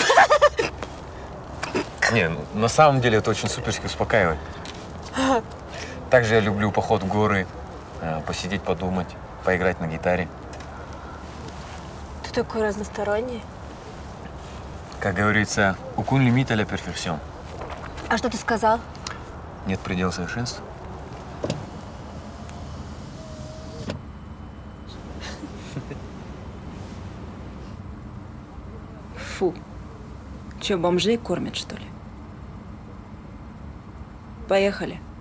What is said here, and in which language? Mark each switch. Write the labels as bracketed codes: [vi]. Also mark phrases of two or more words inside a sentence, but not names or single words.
[ru] Не, ну, на самом деле это очень суперски успокаивает. Также я люблю поход в горы, посидеть, подумать, поиграть на гитаре. Ты такой разносторонний. Как говорится, [fr] aucun limite à la perfection. [ru] А что ты сказал? Нет предела совершенству. Фу. Че, бомжей кормят, что ли? Поехали.